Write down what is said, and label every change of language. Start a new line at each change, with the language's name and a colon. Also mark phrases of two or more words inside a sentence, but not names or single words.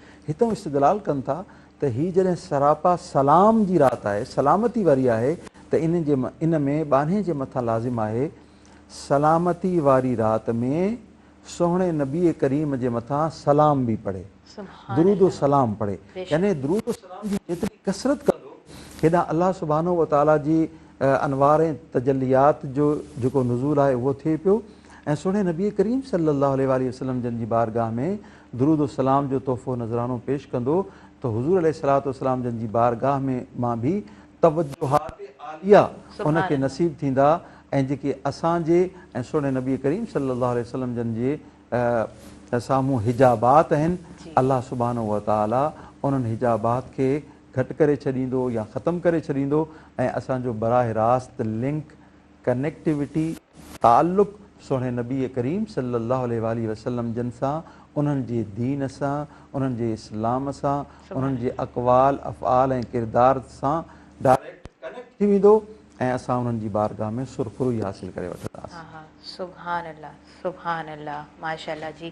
Sindhi: हितां इस्तदलाल कनि था त हीअ जॾहिं सरापा सलाम जी राति आहे, सलामती वारी आहे, त इन में बाने जे मथां लाज़िम आहे सलामती वारी राति में सोहणे नबी करीम जे मथां सलाम बि पढ़े, दुरूद सलाम पढ़े, यानी दुरूद सलाम जी जेतिरी कसरत कंदो, हेॾां
Arabic: الله سبحانه وتعالى
Sindhi: जी अनवार ऐं तजलियात जो जेको नुज़ूल आहे उहो थिए पियो ऐं सोणे नबी करीम
Arabic: صلى الله عليه وسلم
Sindhi: जन जी बारगाह में दुरूद सलाम जो तोहफ़ो नज़रानो पेश कंदो, त हुज़ूर
Arabic: عليه الصلاة والسلام
Sindhi: जन जी बारगाह में मां बि तवज्जुहात आलिया उनखे नसीब थींदा ऐं जेके असांजे ऐं सोणे नबी करीम
Arabic: صلى الله عليه وسلم
Sindhi: जन जे साम्हूं हिजाबात आहिनि,
Arabic: الله سبحانه وتعالى
Sindhi: उन्हनि हिजाबात खे घटि करे छॾींदो या ख़तमु करे छॾींदो ऐं असांजो बराह रास्त लिंक, कनेक्टिविटी, ताल्लुक़ सोणे नबी करीम
Arabic: صلى الله عليه وسلم
Sindhi: जन सां, उन्हनि जे दीन सां, उन्हनि जे इस्लाम सां, उन्हनि जे अक़वाल अफ़आल ऐं किरदार सां
English: direct connect
Sindhi: थी वेंदो ऐं असां उन्हनि जी बारगाह में सुरखुरू हासिल करे वठंदासीं।
Arabic: हा हा, سبحان الله، سبحان الله، ما شاء الله जी।